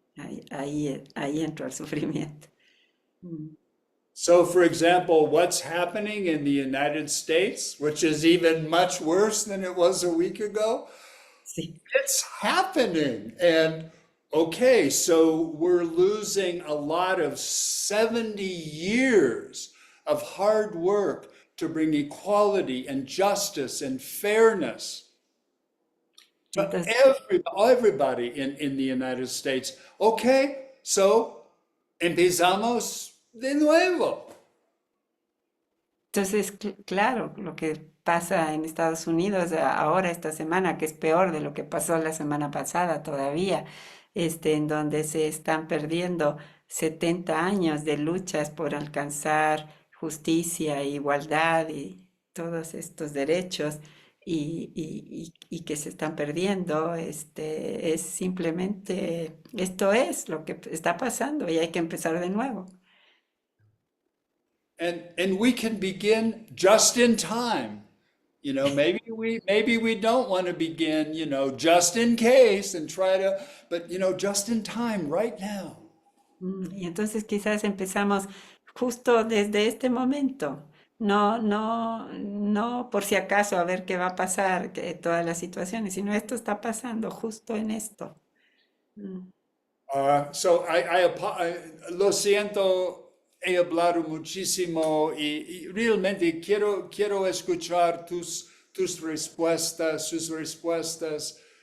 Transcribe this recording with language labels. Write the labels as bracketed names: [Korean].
[Spanish] Ahí entro al sufrimiento. Mm. [English] So, for example, what's happening in the United States, which is even much worse than it was a week ago, [Spanish] Sí. [English] it's happening. And Okay, so we're losing a lot of 70 years of hard work to bring equality and justice and fairness to [Spanish] Entonces, [English] everybody in the United States. Okay, so [Spanish] empezamos de nuevo. entonces, claro, lo que pasa en Estados Unidos ahora, esta semana, que es peor de lo que pasó la semana pasada todavía, en donde se están perdiendo 70 años de luchas por alcanzar justicia, igualdad y todos estos derechos y que se están perdiendo, es simplemente, esto es lo que está pasando y hay que empezar de nuevo. [English] And we can begin just in time. You know, maybe we don't want to begin, just in case and try to, but just in time right now. [Spanish] Y entonces quizás empezamos justo desde este momento, no por si acaso a ver qué va a pasar, todas las situaciones, sino esto está pasando justo en esto. Mm. So lo siento, he hablado muchísimo y realmente quiero escuchar tus respuestas, sus respuestas.